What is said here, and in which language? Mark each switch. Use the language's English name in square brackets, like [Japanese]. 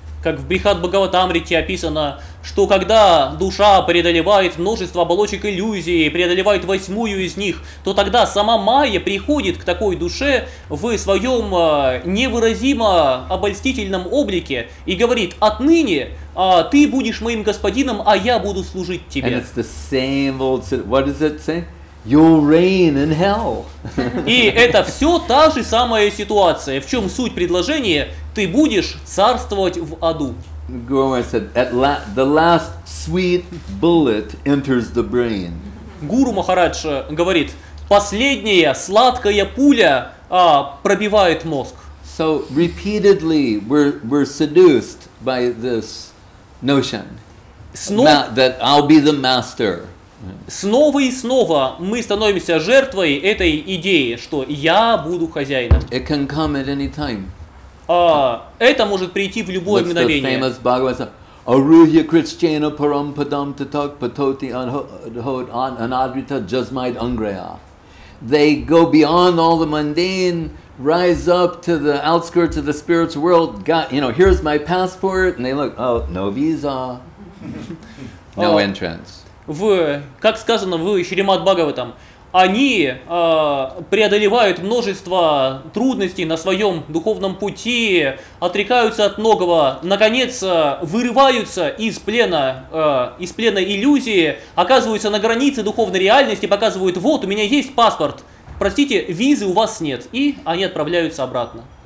[Russian] Как в Брихад Бхагаватамрите описано, что когда душа преодолевает множество оболочек иллюзий, преодолевает 8-ю из них, то тогда сама майя приходит к такой душе в своем невыразимо обольстительном облике и говорит, отныне ты будешь моим господином, а я буду служить тебе. [English] And it's the same old, what does it say? You'll reign in hell. [Russian] И это все та же самая ситуация. В чем суть предложения? Ты будешь царствовать в аду. [English] Guru said, the last sweet bullet enters the brain. [Russian] Гуру Махарадж говорит, последняя сладкая пуля пробивает мозг. [English] So repeatedly we're seduced by this notion that I'll be the master. [Russian] Снова и снова мы становимся жертвой этой идеи, что я буду хозяином. [English] It can come at any time. [Russian] Это может прийти в любое мгновение. [English] What's the famous Bhagavad? [Sanskrit] Aruhya Krishchena param padam tatak patoti anadrita jasmaid angraya. [English] They go beyond all the mundane, rise up to the outskirts of the spiritual world. Here's my passport, and they look, oh, no visa, no entrance. [Russian] Как сказано в Шримад Бхагаватам, они преодолевают множество трудностей на своем духовном пути, отрекаются от многого, наконец вырываются из плена иллюзии, оказываются на границе духовной реальности, показывают, вот, у меня есть паспорт, простите, визы у вас нет, и они отправляются обратно.